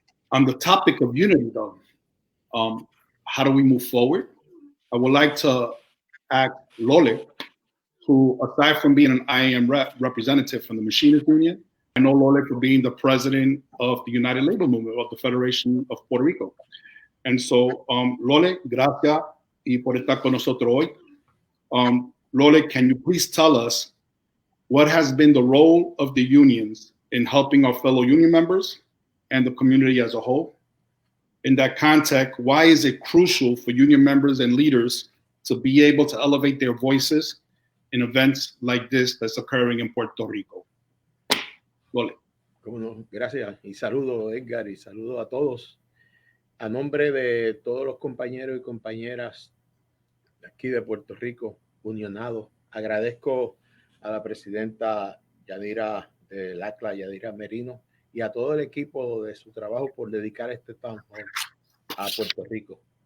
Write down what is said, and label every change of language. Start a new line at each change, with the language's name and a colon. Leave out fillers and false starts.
English: On the topic of unity, though, how do we move forward? I would like to ask Lole, who, aside from being an IAM representative from the Machinists Union, I know Lole for being the president of the United Labor Movement of the Federation of Puerto Rico. And so,
Spanish: Lole, gracias y por estar con nosotros hoy.
English: Lole, can you please tell us what has been the role of the unions in helping our fellow union members and the community as a whole? In that context, why is it crucial for union members and leaders to be able to elevate their voices in events like this that's occurring in Puerto Rico? Lole.
Spanish: Cómo no, gracias y saludo Edgar y saludo a todos. A nombre de todos los compañeros y compañeras de aquí de Puerto Rico, unionados, agradezco a la presidenta Yadira de LACLA, Yadira Merino, y a todo el equipo de su trabajo por dedicar este town hall a Puerto Rico.